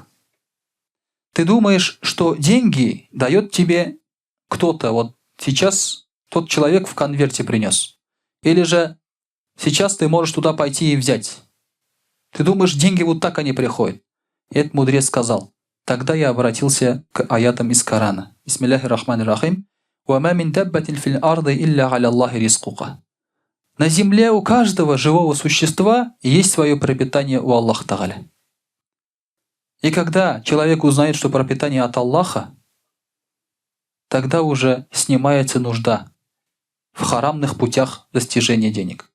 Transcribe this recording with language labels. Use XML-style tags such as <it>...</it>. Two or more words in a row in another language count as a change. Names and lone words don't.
<ru>Ты думаешь, что деньги дает тебе кто-то. Вот сейчас тот человек в конверте принес. Или же сейчас ты можешь туда пойти и взять. Ты думаешь, деньги вот так они приходят. И этот мудрец сказал. Тогда я обратился к аятам из Корана.</ru> <ar>بسم الله الرحمن الرحيم. وَمَا مِن دَبَّةٍ فِي الْأَرْضِ إِلَّا عَلَى اللَّهِ رِزْقُهَا.</ar> <ru>На земле у каждого живого существа есть свое пропитание у</ru> <ar>الله تعالى.</ar> <ru>И когда человек узнает, что пропитание от Аллаха, тогда уже снимается нужда в харамных путях достижения денег.</ru>